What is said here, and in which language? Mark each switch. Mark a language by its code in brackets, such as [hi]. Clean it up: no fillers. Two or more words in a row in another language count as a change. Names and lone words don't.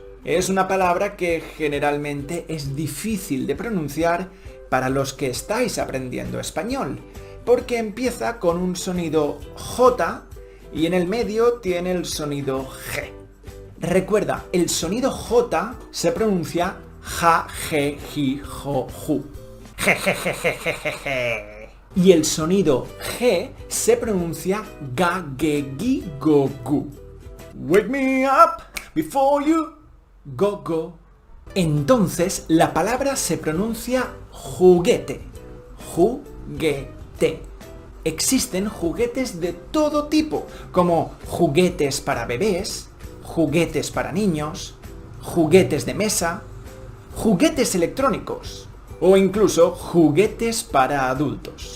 [es] Es una palabra que generalmente es difícil de pronunciar para los que estáis aprendiendo español, porque empieza con un sonido J y en el medio tiene el sonido G. Recuerda, el sonido J se pronuncia ja, je, ji, jo, ju. Je, je, je, je, je, je, je. Y el sonido G se pronuncia ga, ge, gi, go, gu. [en] Wake me up before you go, go. [es] Entonces la palabra se pronuncia juguete. Juguete. Existen juguetes de todo tipo, como juguetes para bebés, juguetes para niños, juguetes de mesa, juguetes electrónicos o incluso juguetes para adultos.